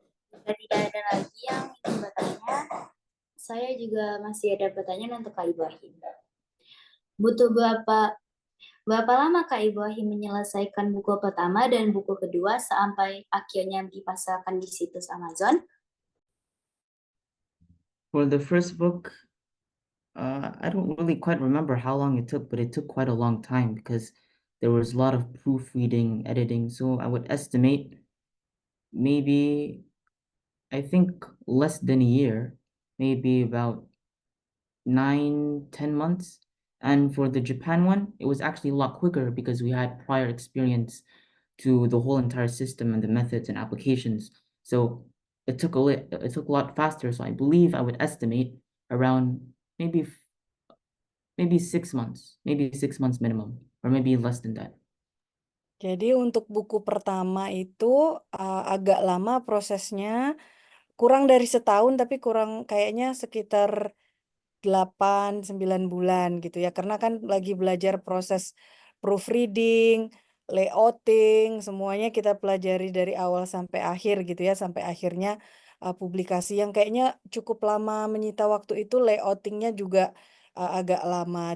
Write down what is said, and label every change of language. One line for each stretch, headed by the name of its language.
Indonesian: Jika tidak ada lagi yang ingin bertanya, saya juga masih ada pertanyaan untuk Kak Ibrahim. Butuh berapa lama Kak Ibrahim menyelesaikan buku pertama dan buku kedua sampai akhirnya dipasarkan di situs Amazon?
English: For the first book, I don't really quite remember how long it took, but it took quite a long time because there was a lot of proofreading, editing. So I would estimate maybe, I think less than a year, maybe about 9-10 months. And for the Japan one, it was actually a lot quicker because we had prior experience to the whole entire system and the methods and applications. So it took a lot faster. So I believe I would estimate around maybe 6 months, maybe 6 months minimum, or maybe less than that.
Indonesian: Jadi untuk buku pertama itu agak lama prosesnya, kurang dari setahun tapi kurang kayaknya sekitar 8-9 bulan gitu ya. Karena kan lagi belajar proses proofreading, layouting, semuanya kita pelajari dari awal sampai akhir gitu ya, sampai akhirnya publikasi yang kayaknya cukup lama menyita waktu itu layoutingnya juga agak lama.